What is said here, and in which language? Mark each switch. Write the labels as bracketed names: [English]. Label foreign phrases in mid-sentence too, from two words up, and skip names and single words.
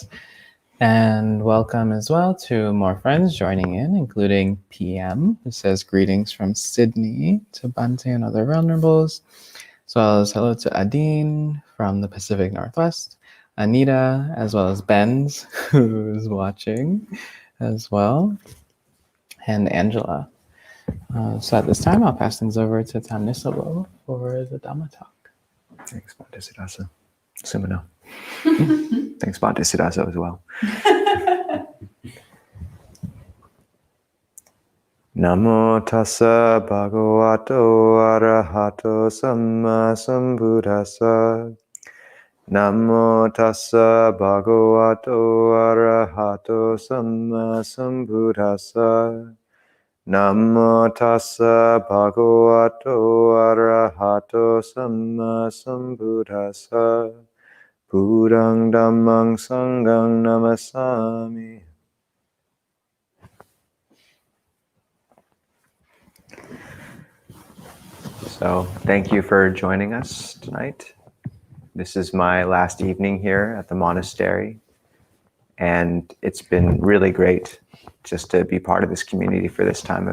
[English] And welcome as well to more friends joining in, including PM, who says greetings from Sydney, to Bante and other vulnerables, as well as hello to Adine from the Pacific Northwest, Anita, as well as Benz, who's watching as well, and Angela. So at this time, I'll pass things over to Nisabho for the Dhamma talk. Thanks, Bhante Siddhasa. Sumino. Thanks, Bhante Siddhasa, as well. [Pali] Namo tassa bhagavato arahato samma sambuddhassa. Namo tassa bhagavato arahato samma sambuddhassa. Namo tassa bhagavato arahato samma sambuddhassa. Buddhang dhammang sanghang namasami. [English] So thank you for joining us tonight. This is my last evening here at the monastery, and it's been really great just to be part of this community for this time.